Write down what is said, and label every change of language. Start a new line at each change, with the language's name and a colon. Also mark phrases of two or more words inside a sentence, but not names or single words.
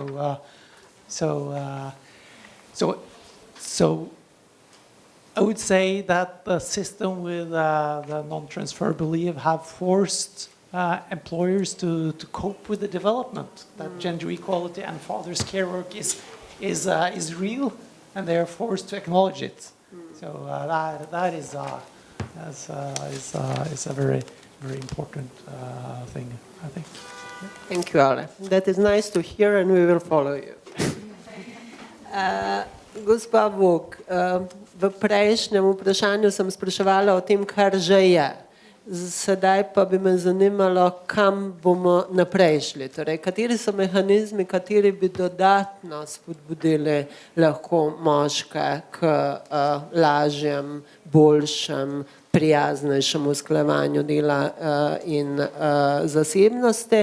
English: So I would say that the system with the non-transferable leave have forced employers to cope with the development that gender equality and father's care work is real, and they are forced to acknowledge it. So that is a very, very important thing, I think. Thank you, Ale. That is nice to hear, and we will follow you.
Slovenian: Gospa Vuk, v prejšnjem vprašanju sem spraševala o tem, kar že je. Sedaj pa bi me zanimalo, kam bomo naprej šli. Torej, kateri so mehanizmi, kateri bi dodatno spodbudili lahko moške k lažjem, boljšem, prijaznejšemu usklajevanju dela in zasebnosti.